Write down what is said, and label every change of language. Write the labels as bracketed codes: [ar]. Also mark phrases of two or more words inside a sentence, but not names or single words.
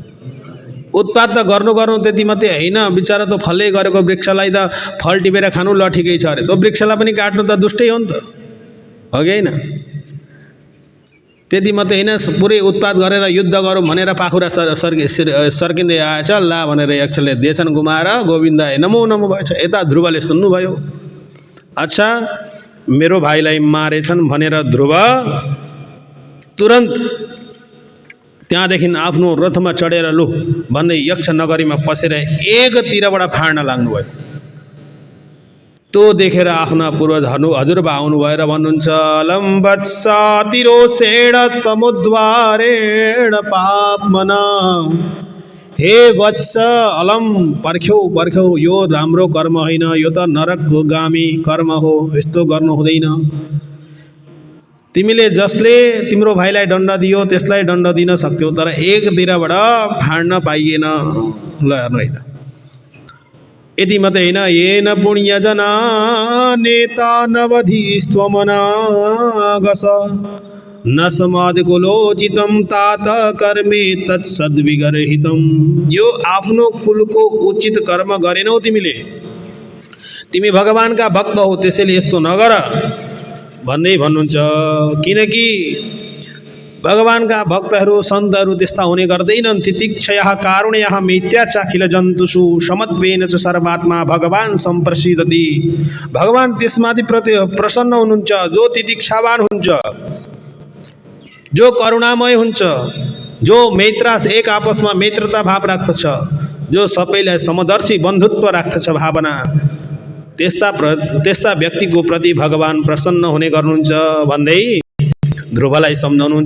[ne] उत्पात त गर्नु त्यति मात्रै होइन, बिचरा त फलले गरेको वृक्षलाई त फल टिपेर खानु ल ठिकै छ अरे, त्यो वृक्षलाई पनि काट्नु त दुष्टै हो नि त, हो कि होइन? त्यति मात्रै होइन, पुरै उत्पात गरेर युद्ध गरौँ भनेर पाखुरा सर्किँदै आएछ। ला भनेर यक्षले देछन् गुमाएर [sa] गोविन्दाय नमो नमो [ne] भएछ। यता ध्रुवले सुन्नुभयो, अच्छा मेरो भाइलाई मारेछन् भनेर ध्रुव तुरन्त त्यहाँदेखि आफ्नो रथमा चढेर लु भन्दै यक्ष नगरीमा पसेर एकतिरबाट फाड्न लाग्नुभयो। त्यो देखेर आफ्ना पूर्वजहरू हजुरबा आउनु भएर भन्नुहुन्छ, [sa] लम्बत्सातिरोषेण तमुद्वारेण पापमना। [ne] हे वत्स, अलम पर्ख्यौ, यो राम्रो कर्म होइन, यो त नरकको गामी कर्म हो, यस्तो गर्नु हुँदैन। तिमीले जसले तिम्रो भाइलाई दण्ड दियो त्यसलाई दण्ड दिन सक्थ्यौ, तर एकतिरबाट फाड्न पाइएन। ल हेर्नु है त। यति मात्रै होइन, [sa] येन पुण्यजना नेता नवधिस्त्वमनागस न समाधिकुलोचितं तात कर्मे तत्सद्विगर्हितं। [ne] यो आफ्नो कुलको उचित कर्म गरेनौ तिमीले, तिमी भगवानका भक्त हौ, त्यसैले यस्तो नगर भन्दै भन्नुहुन्छ। किनकि भगवानका भक्तहरू सन्तहरू त्यस्ता हुने गर्दैनन्। [sa] तितिक्षयः कारुण्यः मिथ्याचाखिल जन्तुषु समत्वेन च सर्वात्मा भगवान सम्प्रसिद्धति। [ne] भगवान त्यसमाथि प्रसन्न हुनुहुन्छ जो तितिक्षावान हुन्छ, जो करुणामय हुन्छ, जो मैत्रास एक आपसमा मैत्रता भाव राख्दछ, जो सबैलाई समदर्शी बन्धुत्व राख्दछ भावना, त्यस्ता व्यक्तिको प्रति भगवान प्रसन्न हुने गर्नुहुन्छ भन्दै ध्रुवलाई सम्झाउनुहुन्छ।